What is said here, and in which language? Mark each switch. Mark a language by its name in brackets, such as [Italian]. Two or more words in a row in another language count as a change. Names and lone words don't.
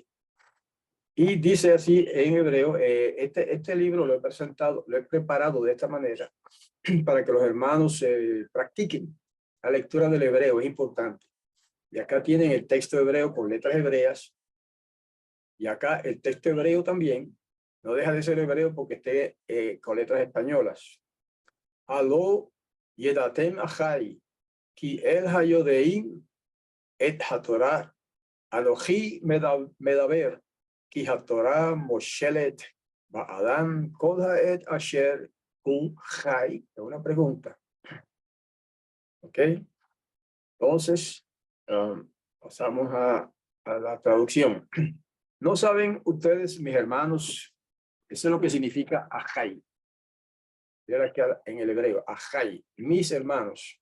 [Spanish] Y dice así en hebreo, este libro lo he presentado, lo he preparado de esta manera para que los hermanos practiquen la lectura del hebreo, es importante. Y acá tienen el texto hebreo con letras hebreas. Y acá el texto hebreo también. No deja de ser hebreo porque esté con letras españolas. [Hebrew] הלוא ידעתם אחי, כי אל היודעים את התורה, אני מדבר, כי התורה מושלת באדם כל העת אשר הוא חי. [Spanish] Es una pregunta. ¿Ok? Entonces, pasamos a la traducción. ¿No saben ustedes, mis hermanos, eso es lo que significa ajay? Mira que en el hebreo, ajay, mis hermanos.